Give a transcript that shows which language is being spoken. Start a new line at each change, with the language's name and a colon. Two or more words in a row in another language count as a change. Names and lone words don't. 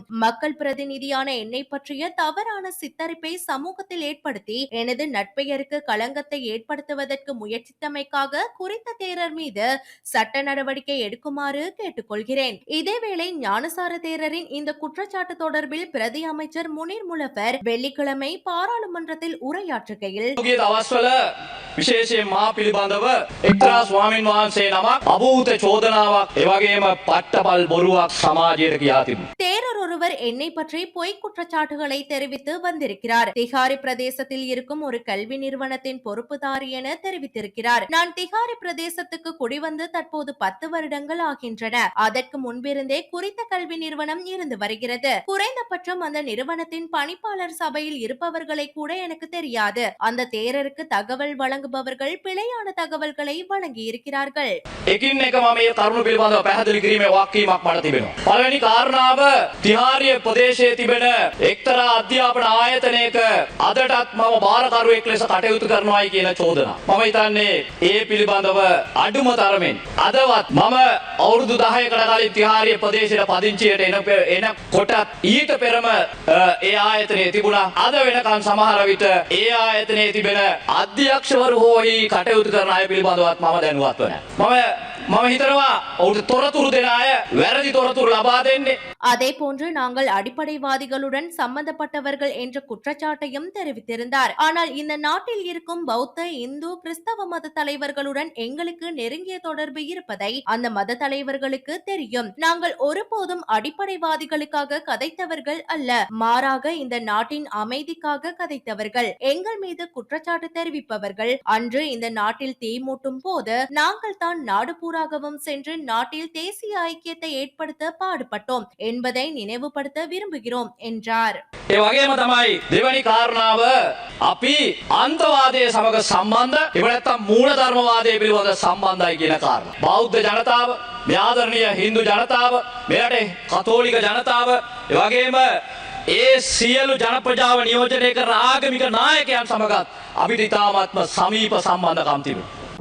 Tamil: மக்கள் பிரதிநிதியான என்னை பற்றிய தவறான சித்தரிப்பை சமூகத்தில் ஏற்படுத்தி எனது நட்பெயருக்கு களங்கத்தை ஏற்படுத்துவதற்கு முயற்சித்தமைக்காக குறித்த தேரர் மீது சட்ட நடவடிக்கை எடுக்குமாறு கேட்டுக்கொள்கிறேன். இதேவேளை ஞானசார தேரரின் இந்த குற்றச்சாட்டு தொடர்பில் பிரதி அமைச்சர் முனீர் முலஃபர் வெள்ளிக்கிழமை பாராளுமன்றத்தில் உரையாற்றுகையில்
Sinhala: විශේෂයෙන් මා පිළිබඳව එක්තරා ස්වාමීන් වහන්සේ නමක් අභූත චෝදනාවක් එවැගේම පට්ටපල් බොරුවක් සමාජයට කියා තිබුණා.
Tamil: தேரர் ஒருவர் என்னை பற்றி பொய் குற்றச்சாட்டுகளை தெரிவித்து வந்திருக்கிறார். திகாரி பிரதேசத்தில் இருக்கும் ஒரு கல்வி நிறுவனத்தின் பொறுப்புதாரி என தெரிவித்திருக்கிறார். நான் திகாரி பிரதேசத்துக்கு குடிவந்து தற்போது 10 வருடங்கள் ஆகின்றன. அதற்கு முன்பிருந்தே குறித்த கல்வி நிறுவனம் இருந்து வருகிறது. குறைந்தபட்சம் அந்த நிறுவனத்தின் பணிப்பாளர் சபையில் இருப்பவர்களை கூட எனக்கு தெரியாது. அந்த தேரருக்கு தகவல் வழங்குபவர்கள் பிழையான தகவல்களை வழங்கி இருக்கிறார்கள்.
Sinhala: එකින් එක මම මේ කරුණු පිළිබඳව පැහැදිලි කිරීමේ වාක්‍යයක් මට තිබෙනවා. පළවෙනි කාරණාව තිහාරිය ප්‍රදේශයේ තිබෙන එක්තරා අධ්‍යාපන ආයතනයක අදටත් මම බාරකරුවෙක් ලෙස කටයුතු කරනවායි කියන චෝදනා. මම හිතන්නේ ඒ පිළිබඳව අඩුම තරමින් අදවත් මම අවුරුදු 10කට කලින් තිහාරිය ප්‍රදේශයට පදිංචියට එන කොටත් ඊට පෙරම ඒ ආයතනයේ තිබුණා. අද වෙනකන් සමහර විට ඒ ආයතනයේ තිබෙන අධ්‍යක්ෂවරු හෝයි කටයුතු කරන අය පිළිබඳවත් මම දැනුවත්ව නැහැ. මම හිතනවා ඔවුන්ට තොරතුරු දෙන අය වැරදි තොරතුරු ලබා දෙන්නේ.
Tamil: அதே போன்று நாங்கள் அடிப்படைவாதிகளுடன் சம்பந்தப்பட்டவர்கள் என்ற குற்றச்சாட்டையும் தெரிவித்திருந்தார். ஆனால் இந்த நாட்டில் இருக்கும் பௌத்த, இந்து, கிறிஸ்தவ மத தலைவர்களுடன் எங்களுக்கு நெருங்கிய தொடர்பு இருப்பதை அந்த மத தலைவர்களுக்கு தெரியும். நாங்கள் ஒருபோதும் அடிப்படைவாதிகளுக்காக கதைத்தவர்கள் அல்ல. மாறாக இந்த நாட்டின் அமைதிக்காக கதைத்தவர்கள். எங்கள் மீது குற்றச்சாட்டு தெரிவிப்பவர்கள் அன்று இந்த நாட்டில் தீ மூட்டும் போது நாங்கள் தான் நாடு பூராகவும் சென்று நாட்டில் தேசிய ஐக்கியத்தை ஏற்படுத்த பாடுபட்டோம் என்பதை நினைவுபடுத்த விரும்புகிறோம் என்றார்.
Sinhala: ඒ වගේම තමයි දෙවැනි කාරණාව අපි අන්තවාදයේ සමග සම්බන්ධ එහෙම නැත්නම් මූලධර්මවාදයේ පිළිබඳ සම්බන්ධයි කියන කාරණා. බෞද්ධ ජනතාව, මේ ආදරණීය හින්දු ජනතාව, මේ රටේ කතෝලික ජනතාව, ඒ වගේම ඒ සියලු ජනප්‍රජාව නියෝජනය කරන ආගමික නායකයන් සමගත් අපිට ඉතාමත්ම සමීප සම්බන්ධකම් තිබෙනවා.